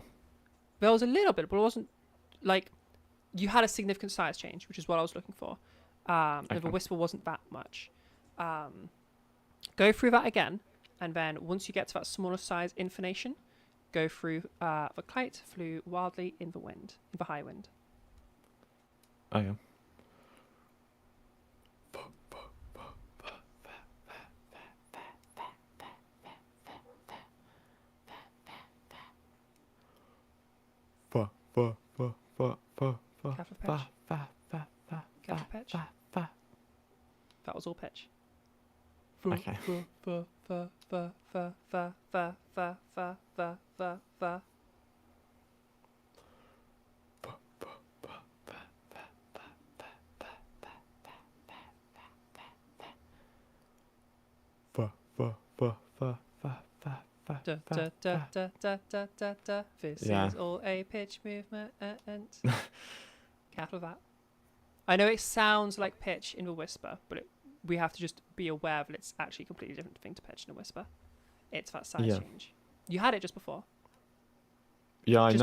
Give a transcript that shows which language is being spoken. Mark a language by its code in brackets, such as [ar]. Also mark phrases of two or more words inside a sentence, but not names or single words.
[en] there was a little bit, but it wasn't like you had a significant size change, which is what I was looking for. And the Okay. whisper wasn't that much. Go through that again, and then once you get to that smaller size intonation, go through the kite flew wildly in the high wind. Okay. Fa, fa, fa, fa, fa, fa, Careful pitch. fa, fa, fa, fa, Careful fa, pitch. fa, fa. That was all pitch. Fa, Okay. fa, fa, fa, fa. Fa. Fa, fa, fa, fa, fa, fa, fa, Da, fa, da, da, fa. da, da, da, da, da. This Yeah. is all a pitch movement. Careful of that. I know it sounds like pitch in the whisper, but we have to just be aware that it's actually a completely different thing to pitch in a whisper. It's that size Yeah. change. You had it just before. Yeah, I